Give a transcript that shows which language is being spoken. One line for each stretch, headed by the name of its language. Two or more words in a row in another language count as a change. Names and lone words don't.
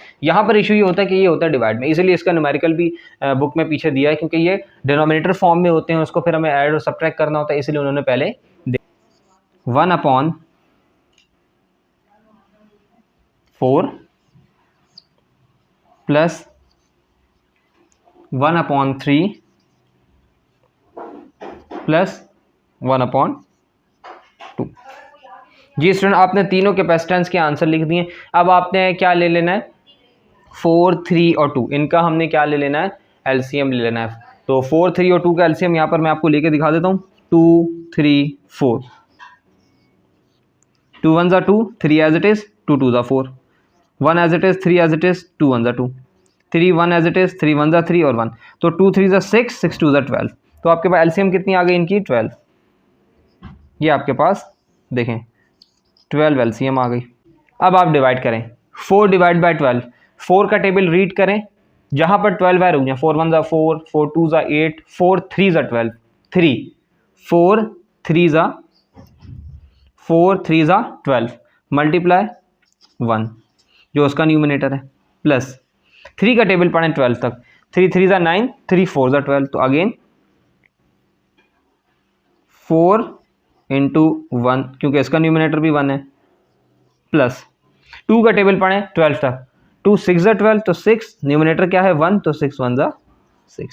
Hindi: यहाँ पर इशू ये होता है कि ये होता है डिवाइड में, इसलिए इसका न्यूमेरिकल भी बुक में पीछे दिया है, क्योंकि ये
English: denominator form
Hindi: में होते हैं, उसको फिर हमें ऐड और सब्ट्रैक्ट करना होता है, इसलिए उन्होंने पहले 1/4 प्लस 1/3 प्लस 1/2। जी स्टूडेंट, आपने तीनों कैपेसिटेंस के आंसर लिख दिए। अब आपने क्या ले लेना है? 4 3 और 2, इनका हमने क्या ले लेना है? एलसीएम ले लेना है। तो 4 3 और 2 का एलसीएम यहाँ पर मैं आपको लेके दिखा देता हूँ।
English: 2 3 4, 2 1s are 2, 3 as it is, 2 2s are 4, 1 as it is, 3 as it is, 2 1s are 2, 3 1 as it is, 3 1s are 3 और 1, तो 2 3s are 6, 6 2s are 12।
Hindi: तो आपके पास एलसीएम कितनी आ गई इनकी? 12। ये आपके पास देखें 12 एलसीएम आ गई। अब आप डिवाइड करें,
English: 4 divide by 12,
Hindi: 4 का टेबल रीड करें, जहाँ पर 12 है रुक जाए।
English: 4 1s are 4, 4 2s are 8, 4 3s are 12, 3 4 3s are 12,
Hindi: मल्टीप्लाई 1, जो उसका न्यूमिनेटर है, प्लस 3 का टेबल पढ़ें 12 तक, 3 3 ज़ा 9, 3 4 ज़ा 12, तो अगेन 4 इंटू 1 क्योंकि इसका न्यूमिनेटर भी 1 है, प्लस 2 का टेबल पढ़ें 12 तक, 2 6 ज़ा 12, तो 6 न्यूमिनेटर क्या है 1, तो 6 1 ज़ा 6।